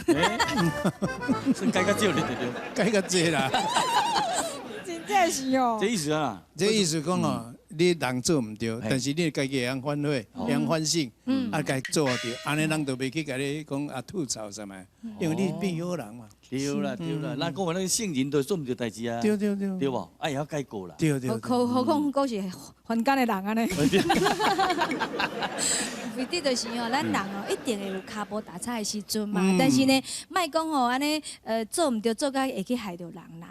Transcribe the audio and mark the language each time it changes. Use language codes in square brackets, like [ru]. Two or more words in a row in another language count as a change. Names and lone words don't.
[nan] 算改较少哩，改较济啦。真正是哦。这意思啊？这意思讲哦，你人做唔对，但是你家己会晓反悔，会晓反省，啊，该做对，安尼人就袂去甲你讲啊吐槽什么，因为你变好人嘛。对啦，咱讲那个圣人都做唔对代志啊。对，对不？哎，要改过啦。对。何况是凡间的人安尼。为的就是吼，咱人哦一定会有骹步打叉的时阵嘛，但是呢，莫讲吼安尼做唔对，做甲会去害着人啦。